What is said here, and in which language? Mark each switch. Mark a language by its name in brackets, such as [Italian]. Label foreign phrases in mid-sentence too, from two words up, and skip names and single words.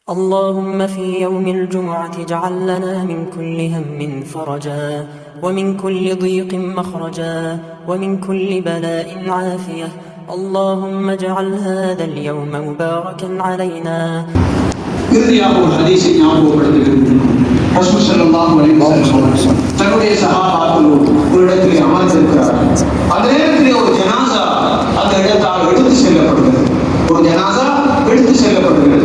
[Arabic] اللهم في يوم الجمعة اجعل لنا من كل هم فرجا ومن كل ضيق مخرجا ومن كل بلاء عافية. اللهم اجعل هذا اليوم مباركا علينا. [Tamil] இறுதியாக ஒரு ஹதீஸை ஞாபகப்படுத்துகிறேன். ரசூல் [Arabic] صلى الله عليه وسلم [Tamil] தன்னுடைய சஹாபாக்களோடு ஒரு இடத்திலே அமர்ந்திருக்கிறார்கள். அந்த நேரத்திலே ஒரு ஜனாசா அந்த இடத்தால் எடுத்து செல்லப்படுகிறது. ஒரு ஜனாசா எடுத்து செல்லப்படுகிறது.